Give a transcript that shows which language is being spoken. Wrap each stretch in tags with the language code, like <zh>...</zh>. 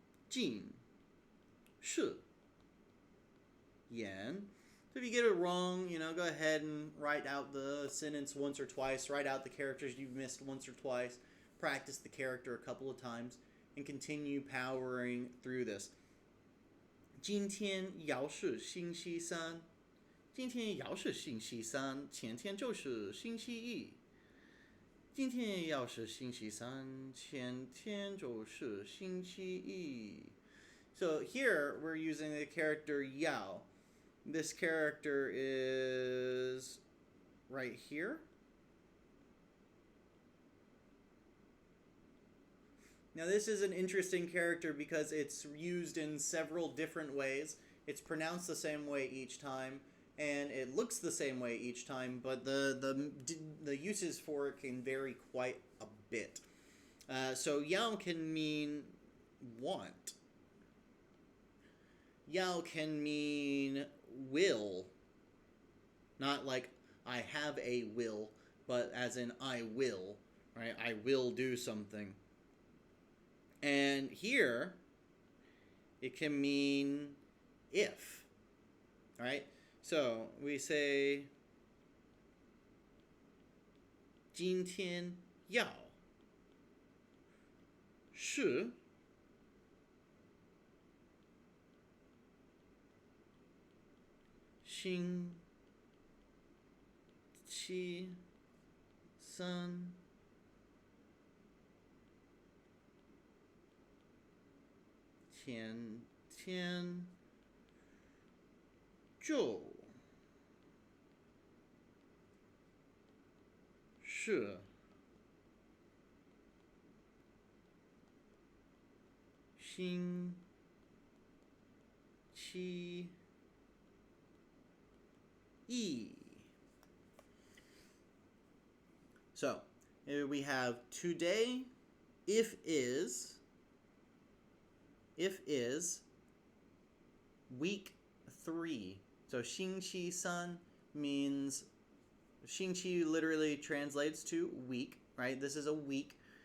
<zh>近视眼。</zh> <en>So if you get it wrong, go ahead and write out the sentence once or twice. Write out the characters you've missed once or twice. Practice the character a couple of times. And continue powering through this.</en> <zh>今天要是星期三。今天要是星期三，前天就是星期一。今天要是星期三，前天就是星期一。</zh> <en>So here we're using the character yao. This character is right here. Now this is an interesting character because it's used in several different ways. It's pronounced the same way each time, and it looks the same way each time, but the uses for it can vary quite a bit. So yao can mean want. Yao can mean will. Not like I have a will, but as in I will, right? I will do something. And here, it can mean if, right? So we say</en> <zh>今天要是星期三前天就是星期一。</zh> <en>So, we have today, if is, week 3. So, 星期三 means, 星期 literally translates to week, right? This is a week.</en>